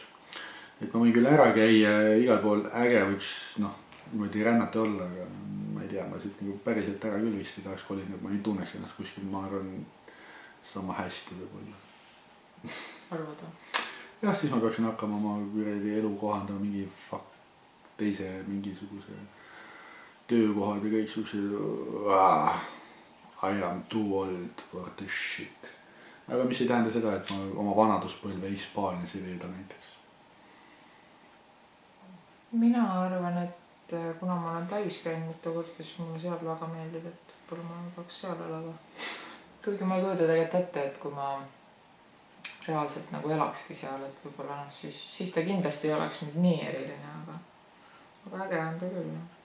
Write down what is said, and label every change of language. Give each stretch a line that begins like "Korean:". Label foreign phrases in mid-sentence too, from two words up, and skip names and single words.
Estonian: Et ma võin küll ära käia igal pool äge võiks niimoodi rännata olla, aga ma ei tea, ma siit nagu päriselt ära küll vist ei tahaks kolida, ma ei tunneks ennast kuskil, ma arvan sama hästi võib-olla. Arvad või? Jah, siis ma peaksin hakkama oma elu kohandama mingi teise mingisuguse töökohad ja kõik suhted.
English: I am too old for this shit.
Estonian: Aga mis ei tähenda seda, et ma oma vanaduspõlve Hispaanias ei veeda näiteks. Mina arvan, et kuna ma olen täis käinud mitu korda, siis mulle seal väga meeldib, et võib-olla ma peaks seal elada. Kuigi ma ei kujuta tegelikult ette, et kui ma reaalselt nagu elakski seal, et võib-olla siis ta kindlasti ei oleks nüüd nii eriline, aga äge on ta küll.